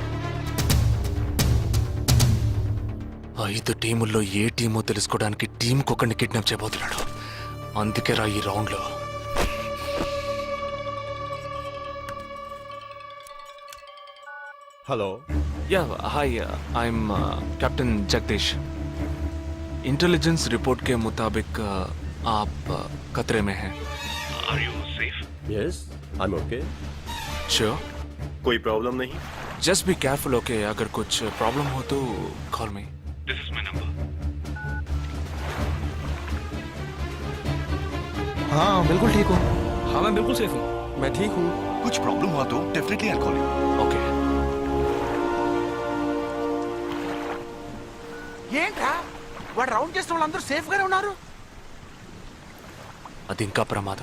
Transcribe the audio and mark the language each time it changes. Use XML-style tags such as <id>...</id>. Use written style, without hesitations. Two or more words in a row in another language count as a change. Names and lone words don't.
<te>5 టీముల్లో ఏ టీమో తెలుసుకోవడానికి టీంకొకరిని కిడ్నాప్ చేయబోతున్నాడు. అందుకే రా ఈ రౌండ్లో.</te> <en>Hello. Ya hi, I'm Captain Jagdish.</en> <hi>इंटेलिजेंस रिपोर्ट के मुताबिक आप खतरे में हैं.</hi> <en>Are you safe? Yes, I'm okay.</en> <hi>श्योर? कोई प्रॉब्लम नहीं.</hi> <en>Just be careful, okay?</en> <hi>अगर कुछ प्रॉब्लम हो तो</hi> <en>call me. This is my number.</en> <hi>हाँ बिल्कुल ठीक हूँ. हाँ मैं बिल्कुल सेफ हूँ. मैं ठीक हूँ. कुछ प्रॉब्लम हुआ तो</hi> <en>definitely I call you.</en> <hi>ओके.</hi> <te>ఏంట్రా వాడు రౌండ్ చేసిన వాళ్ళందరూ సేఫ్ గానే ఉన్నారు? అది ఇంకా ప్రమాదం.</te>